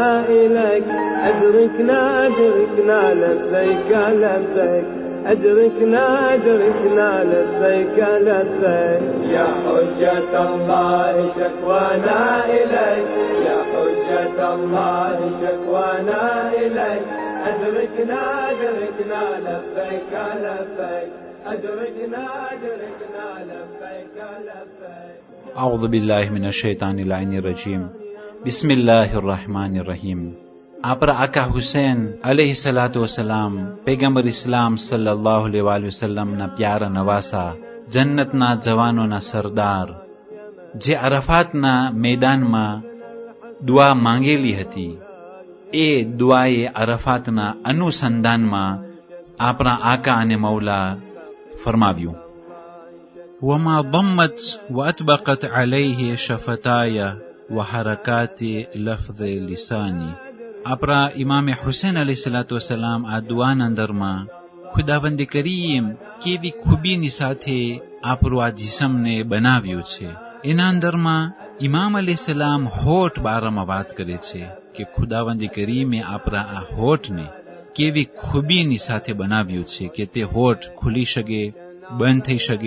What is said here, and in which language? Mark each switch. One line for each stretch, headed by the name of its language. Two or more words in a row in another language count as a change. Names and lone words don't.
Arabic: إليك، أدركنا أدركنا لبيك لبيك، أدركنا أدركنا لبيك لبيك، يا حجة الله شكوانا إليك، يا حجة الله شكوانا إليك، أدركنا أدركنا لبيك لبيك، أدركنا أدركنا لبيك لبيك. أعوذ بالله من الشيطان اللعين الرجيم. بسم الله الرحمن الرحيم.
Gujarati: આપણા આકા હુસૈન
Arabic: عليه الصلاة والسلام
Gujarati: પૈગંબર ઇસ્લામ સલ્લલ્લાહુ અલૈહિ વસલ્લમના પ્યારા નવાસા, જન્નતના જવાનોના સરદાર, જે અરફાતના મેદાનમાં દુઆ માંગેલી હતી, એ દુઆએ અરફાતના અનુસંધાનમાં આપણા આકા અને મૌલા ફરમાવ્યું,
Arabic: وما ضمت وأطبقت عليه شفتاي وحركات لفظ لساني.
Gujarati: આપણા ઇમામે હુસૈન
Arabic: عليه الصلاة والسلام
Gujarati: આ દુઆના અંદરમાં ખુદાવંદ કરીમ કેવી ખૂબીની સાથે આપણું આ જિસ્મને બનાવ્યું છે. એના અંદરમાં ઇમામ અલૈહિસ્સલામ હોઠ બારામાં વાત કરે છે કે ખુદાવંદ કરીમે આપણા આ હોઠને કેવી ખૂબીની સાથે બનાવ્યું છે કે તે હોઠ ખુલી શકે, બંધ થઈ શકે.